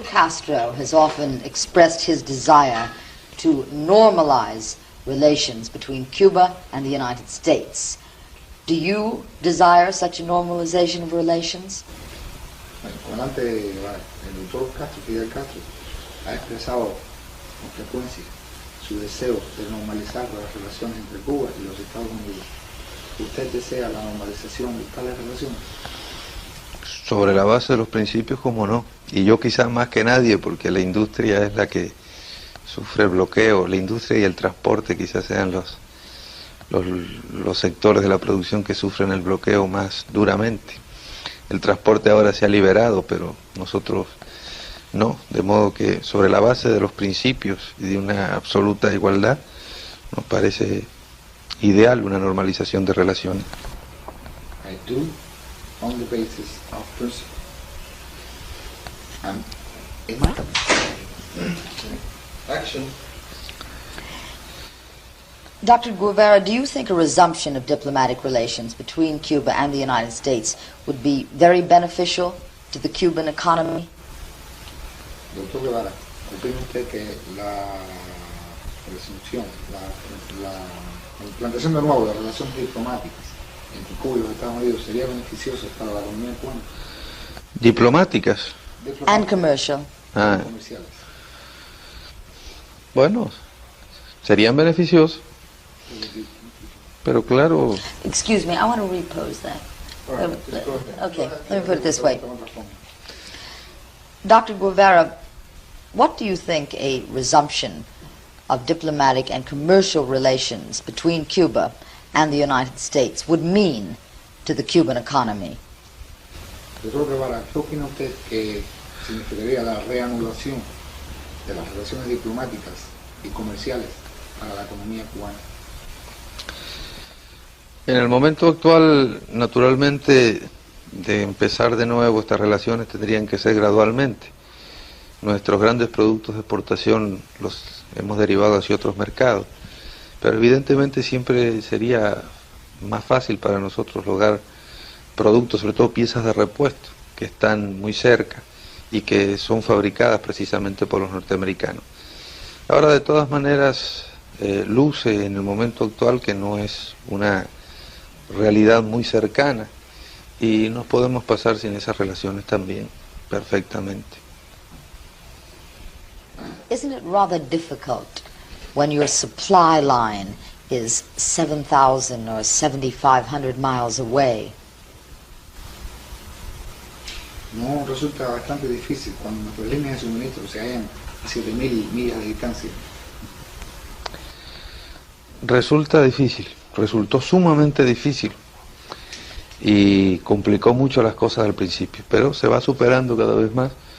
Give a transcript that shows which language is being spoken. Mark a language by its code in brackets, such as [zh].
[en] Castro has often expressed his desire to normalize relations between Cuba and the United States. Do you desire such a normalization of relations? [es] El comandante Guevara, el doctor Castro, Fidel Castro, ha expresado con frecuencia su deseo de normalizar las relaciones entre Cuba y los Estados Unidos. ¿Usted desea la normalización de tales relaciones? Sobre la base de los principios, como no. Y yo quizás más que nadie, porque la industria es la que sufre el bloqueo. La industria y el transporte quizás sean los sectores de la producción que sufren el bloqueo más duramente. El transporte ahora se ha liberado, pero nosotros no. De modo que sobre la base de los principios y de una absoluta igualdad, nos parece ideal una normalización de relaciones. [en] I do, on the basis of principle. Action. Dr. Guevara, do you think a resumption of diplomatic relations between Cuba and the United States would be very beneficial to the Cuban economy? [es] Doctor Guevara, ¿opina usted que la resolución, la implantación de nuevo de relaciones diplomáticas entre Cuba y los Estados Unidos sería beneficiosa para la economía cubana? Diplomáticas. [en] And commercial. [es] Comerciales. Bueno, serían beneficiosas, pero claro, [en] Excuse me, I want to repose that. Okay, let me put it this way. Dr. Guevara, what do you think a resumption of diplomatic and commercial relations between Cuba and the United States would mean to the Cuban economy? [es] Doctor Guevara, ¿qué opina usted que significaría la reanudación de las relaciones diplomáticas y comerciales para la economía cubana? en el momento actual, naturalmente, de empezar de nuevo estas relaciones tendrían que ser gradualmente. Nuestros grandes productos de exportación los hemos derivado hacia otros mercados, pero evidentemente siempre sería más fácil para nosotros lograr productos, sobre todo piezas de repuesto, que están muy cerca y que son fabricadas precisamente por los norteamericanos. Ahora, de todas maneras, luce en el momento actual que no es una realidad muy cercana y nos podemos pasar sin esas relaciones también perfectamente. [en] Isn't it rather difficult when your supply line is 7,000 or 7,500 miles away? [es] No resulta bastante difícil cuando nuestras líneas de suministro se hallan a 7.000 millas de distancia. Resulta difícil, resultó sumamente difícil y complicó mucho las cosas al principio, pero se va superando cada vez más.